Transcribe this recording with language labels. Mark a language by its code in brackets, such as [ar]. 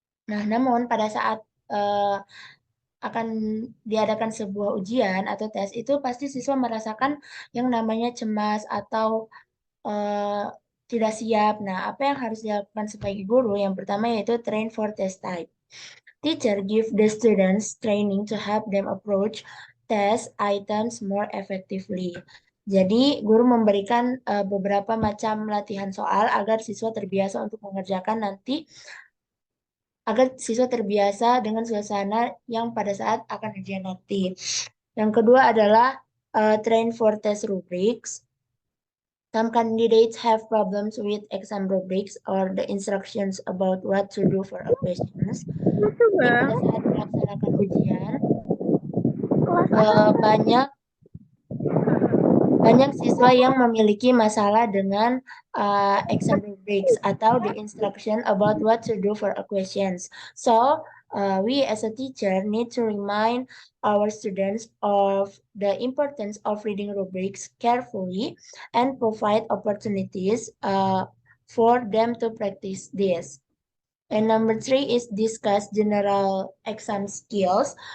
[id] Nah, namun pada saat akan diadakan sebuah ujian atau tes, itu pasti siswa merasakan yang namanya cemas atau tidak siap. Nah, apa yang harus dilakukan sebagai guru? Yang pertama yaitu [en] train for test type. Teacher give the students training to help them approach test items more effectively. [id] Jadi, guru memberikan beberapa macam latihan soal agar siswa terbiasa untuk mengerjakan nanti, agar siswa terbiasa dengan suasana yang pada saat akan ujian nanti. Yang kedua adalah [en] train for test rubrics. Some candidates have problems with exam rubrics or the instructions about what to do for a questions. [id] Jadi pada saat melaksanakan ujian, banyak siswa yang memiliki masalah dengan exam rubrics atau [en] the instruction about what to do for a questions. So we as a teacher need to remind our students of the importance of reading rubrics carefully and provide opportunities for them to practice this. And number 3 is discuss general exam skills.